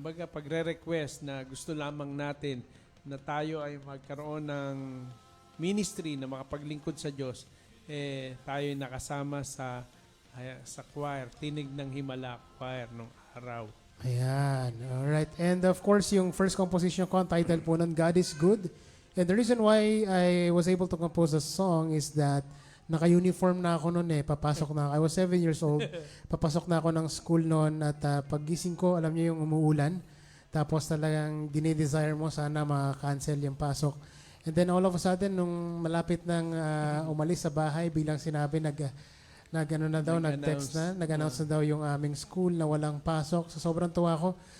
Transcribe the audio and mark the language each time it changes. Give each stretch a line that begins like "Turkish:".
Filipino: pagre-request na gusto lamang natin na tayo ay magkaroon ng ministry na makapaglingkod sa Diyos, tayo ay nakasama sa choir, Tinig ng Himala choir nung araw. Ayan. Alright. And of course, yung first composition ko, ang title po nun, God is Good.
English: And the reason why I was able to compose a song is that
Filipino: naka-uniform na ako noon papasok na.
English: I was 7 years old.
Filipino: Papasok na ako ng school noon at paggising ko, alam niyo yung umuulan. Tapos talagang dinidesire mo sana ma-cancel yung pasok.
English: And then all of a sudden,
Filipino: nung malapit nang umalis sa bahay, bilang sinabi, nag-text na, nag-announce na daw yung aming school na walang pasok. So sobrang tuwa ko.